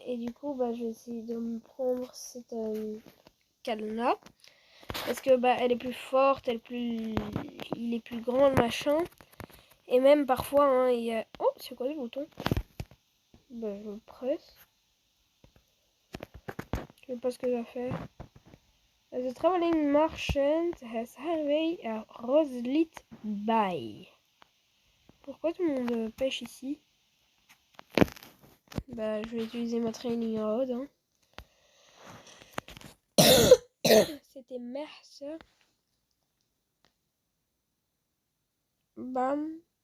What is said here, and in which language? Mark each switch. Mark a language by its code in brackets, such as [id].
[fr] Et du coup, je vais essayer de me prendre cette canne-là. Parce que, elle est plus forte, il est plus grand, le machin. Et même, parfois, hein, il y a... Oh, c'est quoi le bouton? Je le presse. Je sais pas ce que ça fait. [en] The traveling merchant has highway à Roselit Bay. [fr] Pourquoi tout le monde pêche ici? Je vais utiliser ma training rod. Hein. C'était Mercer. Bam.